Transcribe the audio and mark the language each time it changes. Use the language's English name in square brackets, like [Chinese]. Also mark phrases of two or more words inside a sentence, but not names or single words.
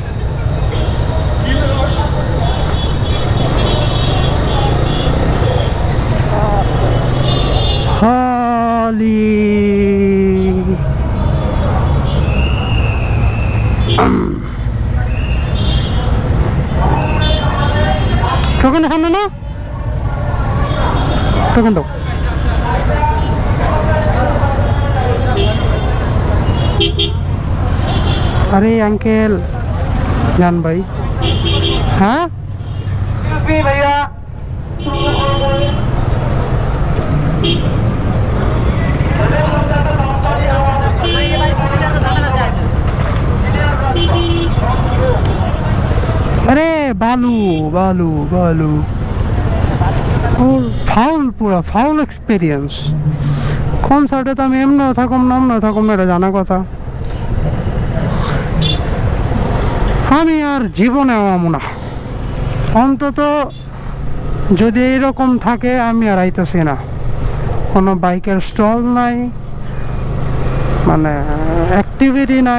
[Bangla] হালি টোকেন এখানে না, টোকেন দাও। [Hindi] अरे अंकल जान भाई, हाँ भैया अरे बालू बालू बालू और फाउल, पूरा [English] foul experience. [Bangla] কন্সার্টে তো এমনো থাকুম না এটা জানা কথা। আমি আর জীবনে আমু না, অন্তত যদি এইরকম থাকে আমি আর আইতেছি না। কোনো বাইকের স্টল নাই, মানে অ্যাক্টিভিটি নাই।